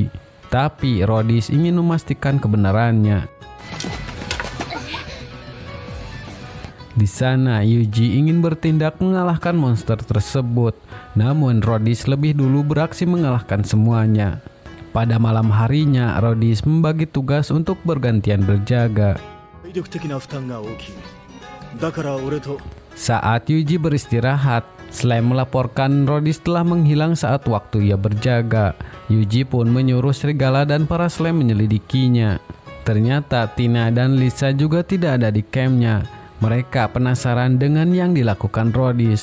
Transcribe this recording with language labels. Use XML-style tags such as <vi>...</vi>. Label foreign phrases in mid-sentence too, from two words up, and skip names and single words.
<id>Tapi Rodis ingin memastikan kebenarannya. Di sana Yuji ingin bertindak mengalahkan monster tersebut, namun Rhodes lebih dulu beraksi mengalahkan semuanya. Pada malam harinya, Rhodes membagi tugas untuk bergantian berjaga.</id> <ja>体力的な負担が大きい。だから俺と</ja> <id>Saat Yuji beristirahat, Slime melaporkan Rhodes telah menghilang saat waktu ia berjaga. Yuji pun menyuruh serigala dan para Slime menyelidikinya. Ternyata Tina dan Lisa juga tidak ada di campnya. Mereka penasaran dengan yang dilakukan Rhodes.</id>